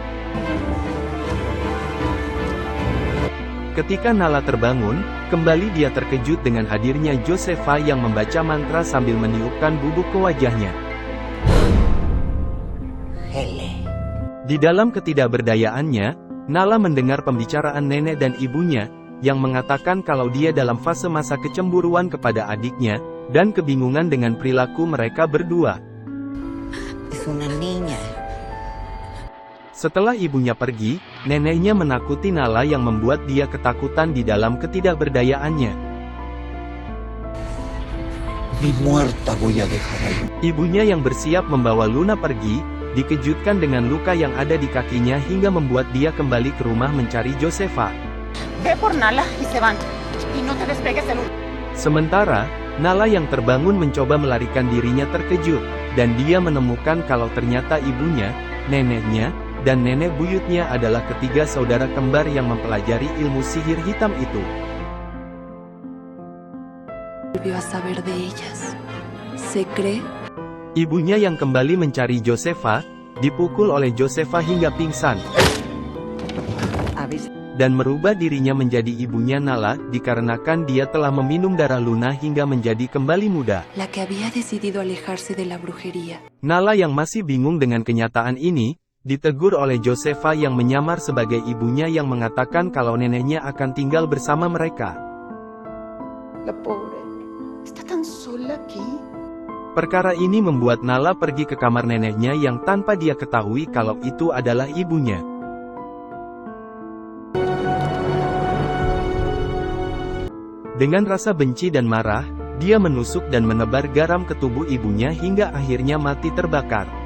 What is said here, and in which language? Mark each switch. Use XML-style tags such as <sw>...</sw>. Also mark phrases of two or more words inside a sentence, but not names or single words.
<id>Ketika Nala terbangun, kembali dia terkejut dengan hadirnya Josefa yang membaca mantra sambil meniupkan bubuk ke wajahnya. Hele. Di dalam ketidakberdayaannya, Nala mendengar pembicaraan nenek dan ibunya, yang mengatakan kalau dia dalam fase masa kecemburuan kepada adiknya, dan kebingungan dengan perilaku mereka berdua.</id> <es>Es una niña.</es> <id>Setelah ibunya pergi, neneknya menakuti Nala yang membuat dia ketakutan di dalam ketidakberdayaannya.</id> <es>Ni muerta voy a dejar ahí.</es> <id>Ibunya yang bersiap membawa Luna pergi, dikejutkan dengan luka yang ada di kakinya hingga membuat dia kembali ke rumah mencari Josefa.</id> <es>Ve por Nala y se van. Y no te despegues del...</es> <id>Sementara, Nala yang terbangun mencoba melarikan dirinya terkejut, dan dia menemukan kalau ternyata ibunya, neneknya, dan nenek buyutnya adalah ketiga saudara kembar yang mempelajari ilmu sihir hitam itu.</id> <es>Volvió a saber de ellas. Se cree</es> <id>Ibunya yang kembali mencari Josefa, dipukul oleh Josefa hingga pingsan, Avis. dan merubah dirinya menjadi ibunya Nala, dikarenakan dia telah meminum darah Luna hingga menjadi kembali muda.</id> <es>la que había decidido alejarse de la brujería.</es> <id>Nala yang masih bingung dengan kenyataan ini, ditegur oleh Josefa yang menyamar sebagai ibunya yang mengatakan kalau neneknya akan tinggal bersama mereka.</id> <es>La pobre. Está tan sola aquí.</es> <id>Perkara ini membuat Nala pergi ke kamar neneknya yang tanpa dia ketahui kalau itu adalah ibunya. Dengan rasa benci dan marah, dia menusuk dan menebar garam ke tubuh ibunya hingga akhirnya mati terbakar.</id>